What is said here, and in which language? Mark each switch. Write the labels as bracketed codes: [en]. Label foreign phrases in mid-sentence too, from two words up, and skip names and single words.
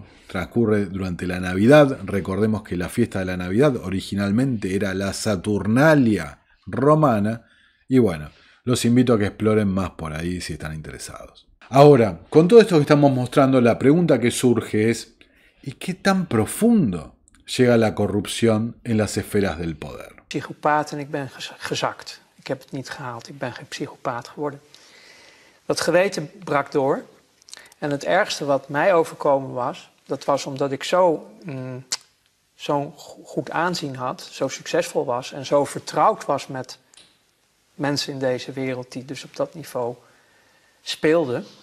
[es] Transcurre durante la Navidad. Recordemos que la fiesta de la Navidad originalmente era la Saturnalia romana. Y bueno, los invito a que exploren más por ahí si están interesados. Ahora, con todo esto que estamos mostrando, la pregunta que surge es: ¿y qué tan profundo llega la corrupción en las esferas del poder? [nl] Psychopaat en ik ben gezakt. Ik heb het niet gehaald. Ik ben geen psychopaat geworden. Dat geweten brak door. En het ergste wat mij overkomen was, dat was omdat ik zo'n goed aanzien had, zo succesvol was en zo vertrouwd was met mensen in deze wereld die dus op dat niveau speelden.